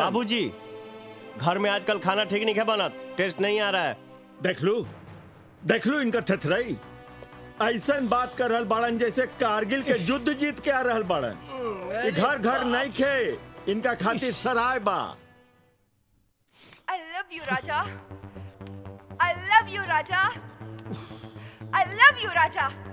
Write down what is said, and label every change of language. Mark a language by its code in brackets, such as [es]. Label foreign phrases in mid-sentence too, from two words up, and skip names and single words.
[bho] बाबूजी, घर में आजकल खाना ठीक नहीं है बनत, टेस्ट नहीं आ रहा है। देख लू इनका थथराई। ऐसा बात कर रहल बाड़न जैसे कारगिल के युद्ध जीत के आ रहल बाड़न। ये घर घर नहीं खे, इनका खातिर सराय बा। [en] I love you राजा। I love you राजा। I love you राजा।